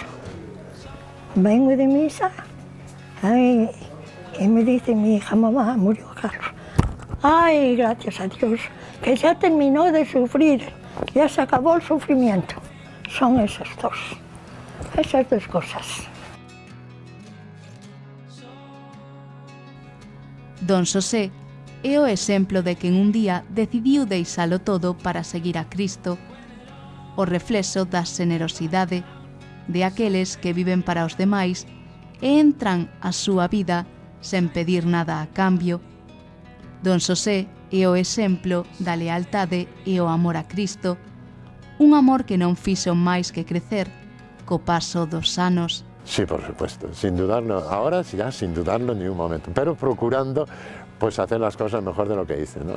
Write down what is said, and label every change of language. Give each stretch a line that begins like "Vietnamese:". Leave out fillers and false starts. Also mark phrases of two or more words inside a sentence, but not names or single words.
Spanish: Vengo de misa y me dice mi hija, mamá, murió Carlos. Ay, gracias a Dios, que ya terminó de sufrir, ya se acabó el sufrimiento. Son esas dos cosas.
Galician: Don Xosé é o exemplo de que en un día decidiu deixalo todo para seguir a Cristo, o reflexo da xenerosidade de aqueles que viven para os demais e entran a súa vida sen pedir nada a cambio. Don Xosé é o exemplo da lealtade e o amor a Cristo, un amor que non fixo máis que crecer co paso dos anos.
Spanish: Sí, por supuesto, sin dudarlo, ahora ya sin dudarlo ni un momento, pero procurando pues hacer las cosas mejor de lo que hice, ¿no?